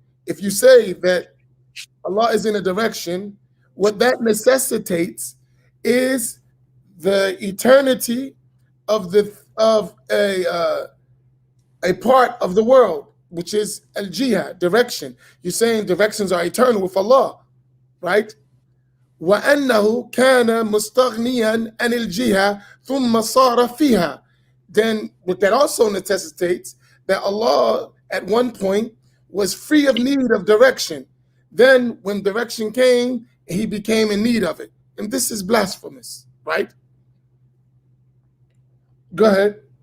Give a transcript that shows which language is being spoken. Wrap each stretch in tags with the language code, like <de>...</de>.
<en>If you say that Allah is in a direction, what that necessitates is the eternity of a part of the world, which is al-jihad, direction. You're saying directions are eternal with Allah, right?</en> <ar>وأنه كان مستغنيا عن الجهة ثم صار فيها.</ar> <en>Then what that also necessitates that Allah at one point was free of need of direction. Then when direction came, he became in need of it. And this is blasphemous, right? Go ahead.</en>